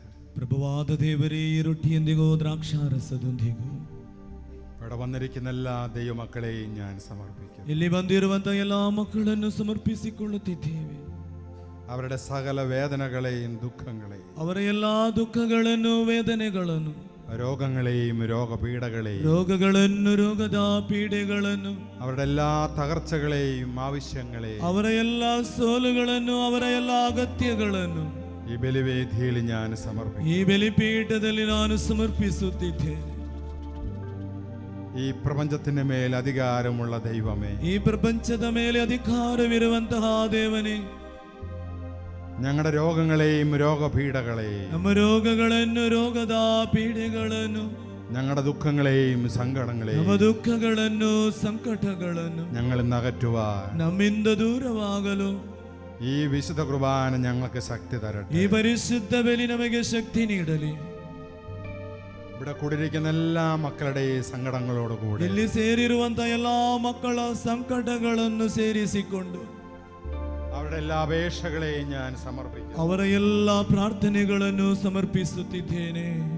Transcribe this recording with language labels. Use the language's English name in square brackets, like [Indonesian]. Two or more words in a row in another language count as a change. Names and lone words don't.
[Kannada] ಪ್ರಭುವಾದ ದೇವರೇ, ಈ ರೊಟ್ಟಿಯೊಂದಿಗೂ ದ್ರಾಕ್ಷಾರಸದೊಂದಿಗೂ [Malayalam] ഇവിടെ വന്നിരിക്കുന്ന എല്ലാ ദൈവമക്കളെയും ഞാൻ സമർപ്പിക്കും. [Kannada] ಇಲ್ಲಿ ಬಂದಿರುವಂತಹ ಎಲ್ಲಾ ಮಕ್ಕಳನ್ನು ಸಮರ್ಪಿಸಿಕೊಳ್ಳುತ್ತಿದ್ದೇವೆ. [Malayalam] അവരുടെ സകല വേദനകളെയും ദുഃഖങ്ങളെയും, [Kannada] ಅವರ ಎಲ್ಲಾ ದುಃಖಗಳನ್ನು, ವೇದನೆಗಳನ್ನು, [Malayalam] രോഗങ്ങളെയും രോഗപീഠകളെയും, [Kannada] ರೋಗದ ಪೀಡೆಗಳನ್ನು, [Malayalam] അവരുടെ എല്ലാ തകർച്ചകളെയും ആവശ്യങ്ങളെയും, [Kannada] ಅವರ ಎಲ್ಲಾ ಸೋಲುಗಳನ್ನು, ಅವರ ಎಲ್ಲಾ ಅಗತ್ಯಗಳನ್ನು [Malayalam] ഈ ബലിവേദിയിൽ ഞാൻ സമർപ്പിക്കും. [Kannada] ಈ ಬಲಿಪೀಠದಲ್ಲಿ ನಾನು ಸಮರ್ಪಿಸುತ್ತಿದ್ದೇನೆ. [Malayalam] ഈ പ്രപഞ്ചത്തിന്റെ മേൽ അധികാരമുള്ള ദൈവമേ, [Kannada] ಈ ಪ್ರಪಂಚದ ಮೇಲೆ ಅಧಿಕಾರವಿರುವಂತಹ ದೇವನೇ, [Malayalam] ഞങ്ങളുടെ രോഗങ്ങളെയും രോഗപീഠകളെയും, [Kannada] ನಮ್ಮ ರೋಗಗಳನ್ನು, ರೋಗದ ಪೀಡೆಗಳನ್ನು, [Malayalam] ഞങ്ങളുടെ ദുഃഖങ്ങളെയും സങ്കടങ്ങളെയും, [Kannada] ನಮ್ಮ ದುಃಖಗಳನ್ನು, ಸಂಕಟಗಳನ್ನು [Malayalam] ഞങ്ങൾ ഇന്ന് അകറ്റുവാൻ [Kannada] ನಮ್ಮಿಂದ ದೂರವಾಗಲು [Malayalam] ഈ വിശുദ്ധ കുർബാന ഞങ്ങൾക്ക് ശക്തി തരട്ടെ. [Kannada] ಈ ಪರಿಶುದ್ಧ ಬಲಿ ನಮಗೆ ಶಕ್ತಿ ನೀಡಲಿ. [Malayalam] ഇവിടെ കൂടിയിരിക്കുന്ന എല്ലാ മക്കളുടെയും സങ്കടങ്ങളോടുകൂടി [Kannada] ಇಲ್ಲಿ ಸೇರಿರುವಂತಹ ಎಲ್ಲಾ ಮಕ್ಕಳ ಸಂಕಟಗಳನ್ನು ಸೇರಿಸಿಕೊಂಡು [Malayalam] അവരുടെ എല്ലാ അപേക്ഷകളെയും ഞാൻ സമർപ്പിക്കുന്നു. [Kannada] ಅವರ ಎಲ್ಲ ಪ್ರಾರ್ಥನೆಗಳನ್ನು ಸಮರ್ಪಿಸುತ್ತಿದ್ದೇನೆ.